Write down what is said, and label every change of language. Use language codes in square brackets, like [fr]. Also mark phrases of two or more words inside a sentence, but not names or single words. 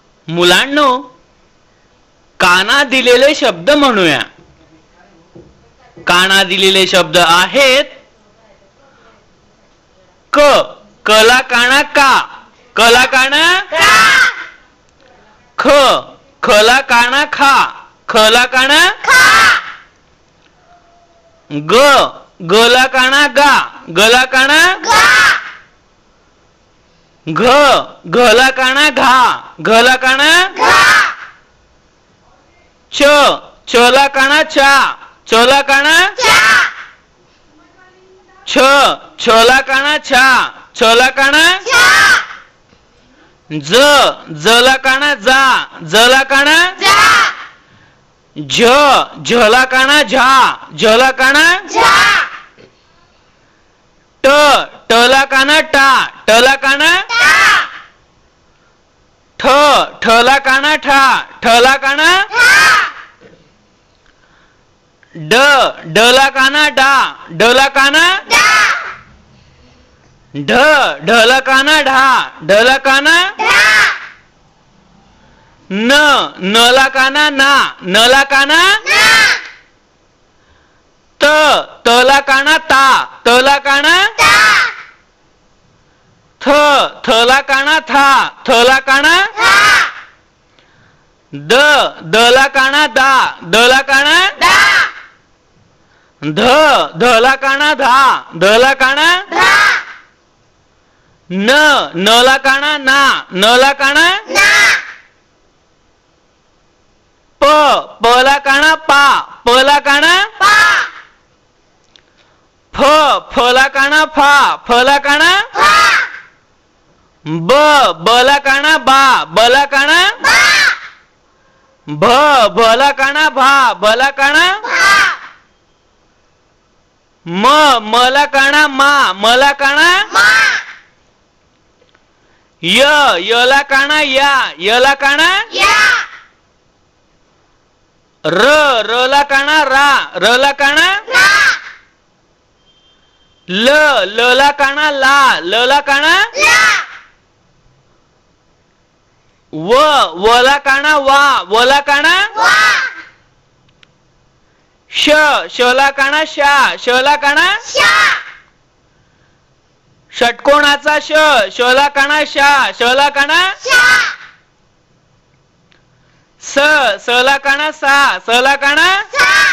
[mr] मुलांनो, काना दिलेले शब्द म्हणूया. काना दिलेले शब्द आहेत क, कला काना का, कला काना का. ख, खला काना खा, खला काना खा. ग, गला काना गा, गला काना गा. घ, घला काना घा, घला काना घा. च, चला काना चा, चला काना चा. छ, छला काना छा, छला काना छा. ज, जला काना जा, जला काना जा. झ, झला काना झा, झला काना झा. ट, टला काना टा, टला काना टा. ठ, ठला काना ठा, ठला काना ठा. ड, डला काना डा, डला काना डा. ढ, ढला काना ढा, ढला काना ढा. न, नला काना ना, नला काना ना. त, तला काना ता, तला काना ता. थ, थला काना था, थला काना था. द, दला काना दा, दला काना दा. ध, धला काना धा, धला काना धा. न, नला काना ना, नला काना ना. प, पला काना पा, पला काना पा. फ, फला काना फा, फला काना फा. ब, बला काना बा, बला काना बा. भ, भला काना भा, भला काना भा. म, मला काना मा, मला काना मा. य, यला काना या, यला काना या. र, रला काना रा, रला काना रा. ल, लला काना ला, लला काना ला. व, वला काना वा, वला काना वा. श, शला काना शा, शला काना शा. षटकोणाचा श, शला काना शा, शला काना शा. स, सला काना सा, सला काना सा.